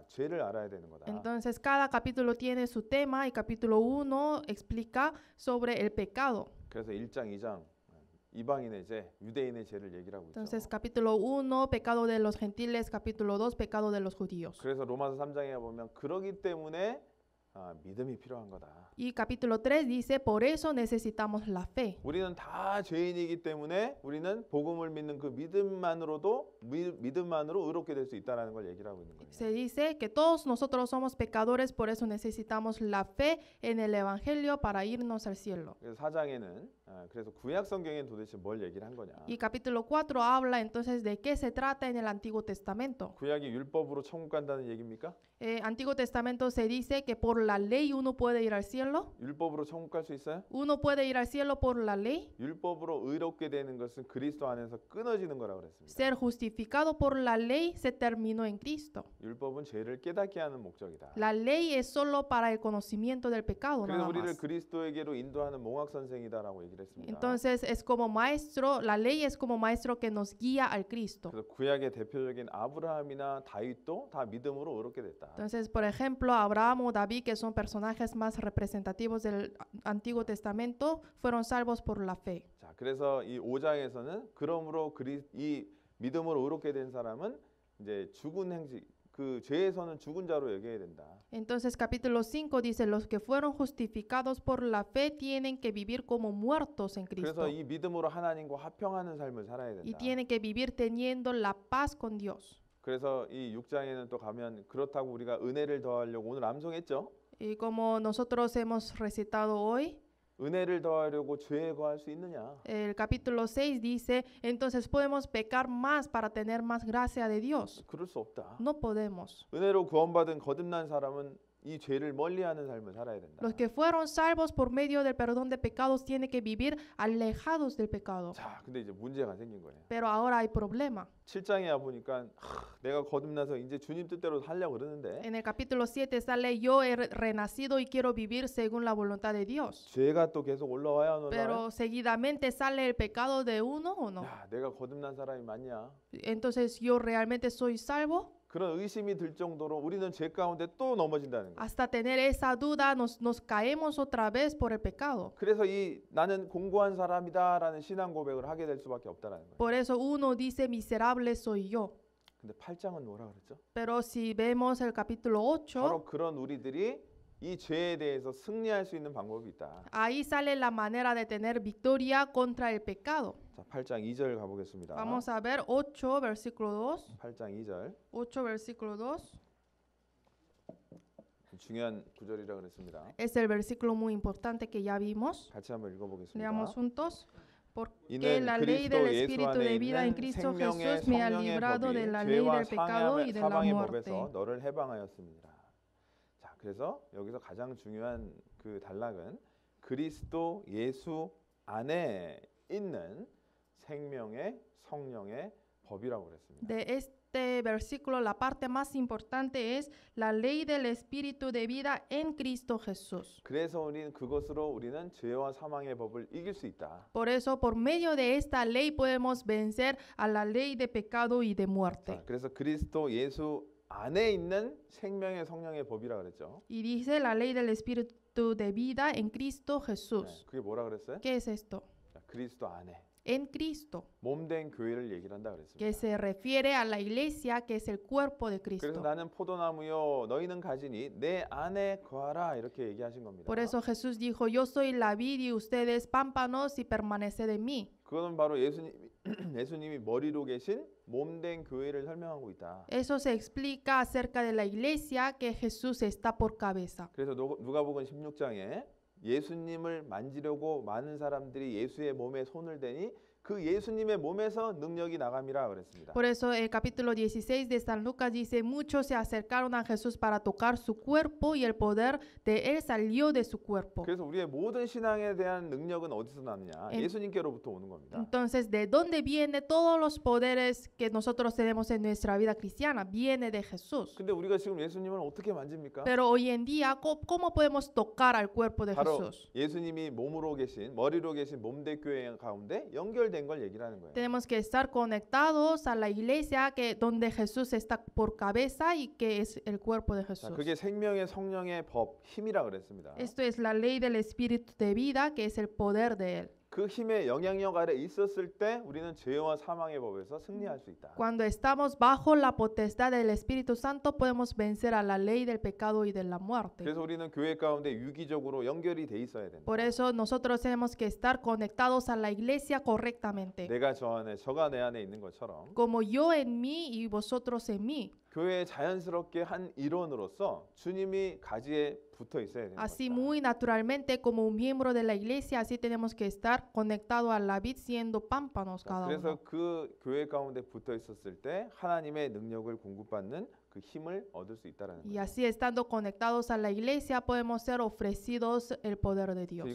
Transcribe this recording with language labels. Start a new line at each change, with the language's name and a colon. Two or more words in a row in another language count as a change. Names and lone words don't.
Korean: 죄를 알아야 되는 거다.
Spanish: Entonces cada capítulo tiene su tema y capítulo 1 explica sobre el pecado.
Korean: 그래서 1장, 2장 이방인의 죄, 유대인의 죄를 얘기를 하고 있죠.
Spanish: Entonces capítulo 1, pecado de los gentiles, capítulo 2, pecado de los judíos.
Korean: 그래서 로마서 3장에 보면 그러기 때문에 믿음이 필요한 거다.
Spanish: Y capítulo 3 dice, por eso necesitamos la fe.
Korean: 우리는 다 죄인이기 때문에 우리는 복음을 믿는 그 믿음만으로 의롭게 될 수 있다라는 걸 얘기를 하고 있는 거예요.
Spanish: Se dice que todos nosotros somos pecadores, por eso necesitamos la fe en el Evangelio para irnos al cielo.
Korean: 그래서 4장에는 그래서 구약 성경에 도대체 뭘 얘기를 한 거냐?
Spanish: Y capítulo 4 habla entonces de qué se trata en el Antiguo Testamento.
Korean: 구약이 율법으로 천국 간다는 얘기입니까?
Spanish: Antiguo Testamento se dice que por la ley uno puede ir al cielo.
Korean: 율법으로 천국 갈 수 있어요?
Spanish: Uno puede ir al cielo por la ley.
Korean: 율법으로 의롭게 되는 것은 그리스도 안에서 끊어지는 거라고 그랬습니다.
Spanish: Ser justificado por la ley se terminó en Cristo.
Korean: 율법은 죄를 깨닫게 하는 목적이다.
Spanish: La ley es solo para el conocimiento del pecado,
Korean: 그래서
Spanish: nada
Korean: 우리를
Spanish: más.
Korean: 그리스도에게로 인도하는 몽학 선생이다라고 얘기를 했습니다.
Spanish: Entonces es como maestro, la ley es como maestro que nos guía al Cristo.
Korean: 그래서 구약의 대표적인 아브라함이나 다윗도 다 믿음으로 의롭게 됐다.
Spanish: Entonces, por ejemplo, Abraham o David, que son personajes más representativos del Antiguo Testamento, fueron salvos por la fe.
Korean: 자, 그래서 이 5장에서는 그러므로 이 믿음으로 의롭게 된 사람은 이제 죽은 행직 그 죄에서는 죽은 자로 여겨야 된다.
Spanish: Entonces, capítulo 5 dice, los que fueron justificados por la fe tienen que vivir como muertos en Cristo.
Korean: 그래서 이 믿음으로 하나님과 화평하는 삶을 살아야
Spanish: Y
Korean: 된다.
Spanish: tienen que vivir teniendo la paz con Dios.
Korean: 그래서 이 6장에는 또 가면 그렇다고 우리가 은혜를 더하려고 오늘 암송했죠.
Spanish: Y como nosotros hemos recitado hoy,
Korean: 은혜를 더하려고 죄에 거할 수 있느냐?
Spanish: el capítulo 6 dice, entonces podemos pecar más para tener más gracia de Dios.
Korean: 그럴 수 없다.
Spanish: No podemos.
Korean: 은혜로 구원받은 거듭난 사람은 이 죄를 멀리하는 삶을 살아야 된다.
Spanish: Los que fueron salvos por medio del perdón de pecados tienen que vivir alejados del pecado.
Korean: 자, 근데 이제 문제가 생긴 거예요.
Spanish: Pero ahora hay problema.
Korean: 7장에 와 보니까 내가 거듭나서 이제 주님 뜻대로 살려고 그러는데
Spanish: En el capítulo 7 sale, yo he renacido y quiero vivir según la voluntad de Dios.
Korean: 죄가 또 계속 올라와야 안 올라와요?
Spanish: Pero seguidamente sale el pecado de uno o no.
Korean: 야, 내가 거듭난 사람이 맞냐?
Spanish: Entonces, ¿yo realmente soy salvo?
Korean: 그런 의심이 들 정도로 우리는 죄 가운데 또 넘어진다는 거예요.
Spanish: Hasta tener esa duda nos caemos otra vez por el pecado.
Korean: 그래서 이 나는 공고한 사람이다라는 신앙 고백을 하게 될 수밖에 없다라는 거예요.
Spanish: Por eso uno dice, miserable soy yo.
Korean: 근데 8장은 뭐라 그랬죠?
Spanish: Pero si vemos el capítulo 8,
Korean: 바로 그런 우리들이 이 죄에 대해서 승리할 수 있는 방법이 있다.
Spanish: ahí sale la manera de tener victoria contra el pecado.
Korean: 자, 8장 2절 가보겠습니다.
Spanish: Vamos a ver 8, versículo 2.
Korean: 8장 2절
Spanish: 8, versículo 2.
Korean: 중요한 구절이라 그랬습니다.
Spanish: Es el versículo muy importante que ya vimos.
Korean: 같이 한번 읽어보겠습니다.
Spanish: Leamos juntos. Porque
Korean: 이는
Spanish: la ley del
Korean: 그리스도 예수
Spanish: Espíritu
Korean: 안에
Spanish: de vida en
Korean: 있는
Spanish: Cristo
Korean: 생명의
Spanish: Jesús me ha
Korean: 성령의
Spanish: librado de
Korean: 법이
Spanish: la ley
Korean: 죄와
Spanish: del pecado y de la
Korean: 사망의
Spanish: muerte.
Korean: 법에서 너를 해방하였습니다. 자, 그래서 여기서 가장 중요한 그 단락은 그리스도 예수 안에 있는 생명의 성령의 법이라고 그랬습니다.
Spanish: De este versículo, la parte más importante es la ley del Espíritu de vida en Cristo Jesús.
Korean: 그래서 우리는 죄와 사망의 법을 이길 수 있다.
Spanish: Por eso, por medio de esta ley podemos vencer a la ley de pecado y de muerte.
Korean: 자, 그래서 그리스도 예수 안에 있는 생명의 성령의 법이라 그랬죠.
Spanish: Y dice la ley del Espíritu de vida en Cristo Jesús.
Korean: 그게 뭐라 그랬어요?
Spanish: ¿Qué es esto?
Korean: 자, 그리스도 안에.
Spanish: en Cristo,
Korean: 몸된 교회를 얘기를 한다
Spanish: que
Korean: 그랬습니다.
Spanish: se refiere a la iglesia, que es el cuerpo de
Korean: 그래서
Spanish: Cristo.
Korean: 나는 포도나무요 너희는 가지니 내 안에 거하라 이렇게 얘기하신 겁니다.
Spanish: Por eso Jesús dijo, yo soy la vid y ustedes pámpanos y permaneced en mí.
Korean: 그거는 바로 예수님이 머리로 계신 몸된 교회를 설명하고 있다.
Spanish: Eso se explica acerca de la iglesia, que Jesús está por cabeza.
Korean: 그래서 누가복음 16장에 예수님을 만지려고 많은 사람들이 예수의 몸에 손을 대니 그 예수님의 몸에서 능력이 나감이라 그랬습니다.
Spanish: Por eso el capítulo 16 de San Lucas dice, muchos se acercaron a Jesús para tocar su cuerpo y el poder de él salió de su cuerpo.
Korean: 그래서 우리의 모든 신앙에 대한 능력은 어디서 나느냐? 예수님께로부터 오는 겁니다.
Spanish: Entonces, ¿de dónde viene todos los poderes que nosotros tenemos en nuestra vida cristiana? Viene de Jesús.
Korean: 근데 우리가 지금 예수님을 어떻게 만집니까?
Spanish: Pero hoy en día, ¿cómo podemos tocar al cuerpo de
Korean: 바로
Spanish: Jesús?
Korean: 예수님이 몸으로 계신 머리로 계신 몸된 교회 가운데 연결된 걸 얘기를 하는 거예요.
Spanish: Tenemos que estar conectados a la iglesia, que donde Jesús está por cabeza y que es el cuerpo de
Korean: 자,
Spanish: Jesús.
Korean: 그게 생명의 성령의 법, 힘이라 그랬습니다.
Spanish: Esto es la ley del Espíritu de vida, que es el poder de él.
Korean: 그 힘의 영향력 아래 있었을 때 우리는 죄와 사망의 법에서 승리할 수 있다.
Spanish: Cuando estamos bajo la potestad del Espíritu Santo, podemos vencer a la ley del pecado y de la muerte.
Korean: 그래서 우리는 교회 가운데 유기적으로 연결이 돼 있어야 된다.
Spanish: Por eso nosotros tenemos que estar conectados a la iglesia correctamente.
Korean: 내가 저 안에 저가 내 안에 있는 것처럼
Spanish: Como yo en mí y vosotros en mí.
Korean: 교회의 자연스럽게 한 일원으로서 주님이 가지에 붙어 있어야 되는
Spanish: Así
Korean: 것이다.
Spanish: muy naturalmente, como un miembro de la iglesia, así tenemos que estar conectados a la vid, siendo pámpanos
Korean: 자,
Spanish: cada
Korean: 그래서
Spanish: uno.
Korean: 그 교회 가운데 붙어 있었을 때 하나님의 능력을 공급받는 그 힘을 얻을 수 있다라는
Spanish: Y
Korean: 거예요.
Spanish: así estando conectados a la iglesia, podemos ser ofrecidos el poder de Dios.